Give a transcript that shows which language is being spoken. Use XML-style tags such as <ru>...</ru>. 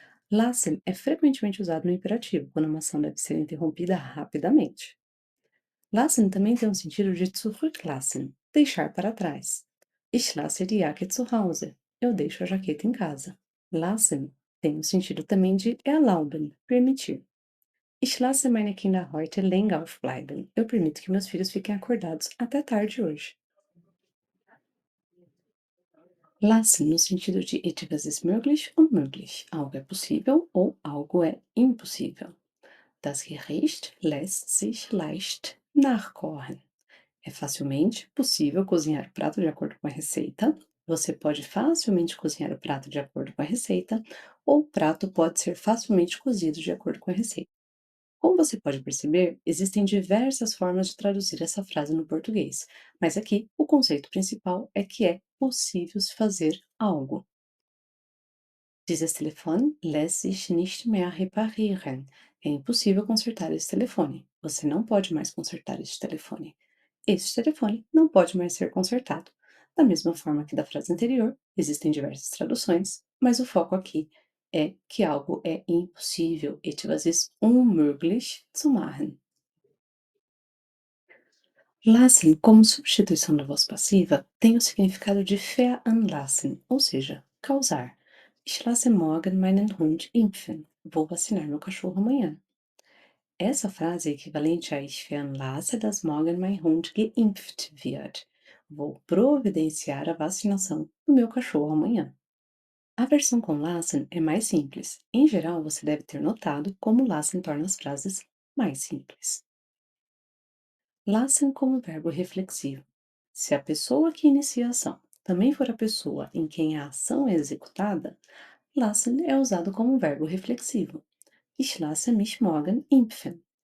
<pt>Lassen é frequentemente usado no imperativo, quando uma ação deve ser interrompida rapidamente. Lassen também tem o sentido de zurücklassen, deixar para trás.</pt> <de>Ich lasse die Jacke zu Hause.</de> <pt>Eu deixo a jaqueta em casa. Lassen tem o sentido também de erlauben, permitir.</pt> <de>Ich lasse meine Kinder heute länger aufbleiben.</de> <pt>Eu permito que meus filhos fiquem acordados até tarde hoje. Lassen no sentido de</pt> <de>etwas ist möglich und möglich.</de> <pt>Algo é possível ou algo é impossível.</pt> <de>Das Gericht lässt sich leicht nachkochen.</de> <pt>É facilmente possível cozinhar o prato de acordo com a receita. Você pode facilmente cozinhar o prato de acordo com a receita, ou o prato pode ser facilmente cozido de acordo com a receita. Como você pode perceber, existem diversas formas de traduzir essa frase no português, mas aqui o conceito principal é que é possível se fazer algo.</pt> <de>Dieses Telefon lässt sich nicht mehr reparieren.</de> <pt>É impossível consertar esse telefone. Você não pode mais consertar este telefone. Este telefone não pode mais ser consertado. Da mesma forma que da frase anterior, existem diversas traduções, mas o foco aqui é que algo é impossível.</pt> <de>Etwas ist unmöglich zu machen.</de> <pt>Lassen, como substituição da voz passiva, tem o significado de veranlassen, ou seja, causar.</pt> <de>Ich lasse morgen meinen Hund impfen.</de> <pt>Vou vacinar meu cachorro amanhã. Essa frase é equivalente a</pt> <de>Ich veranlasse, dass morgen mein Hund geimpft wird.</de> <pt>Vou providenciar a vacinação do meu cachorro amanhã. A versão com lassen é mais simples. Em geral, você deve ter notado como lassen torna as frases mais simples. Lassen como verbo reflexivo. Se a pessoa que inicia a ação também for a pessoa em quem a ação é executada, lassen é usado como verbo reflexivo.</pt> <de>Ich lasse mich morgen impfen.</de>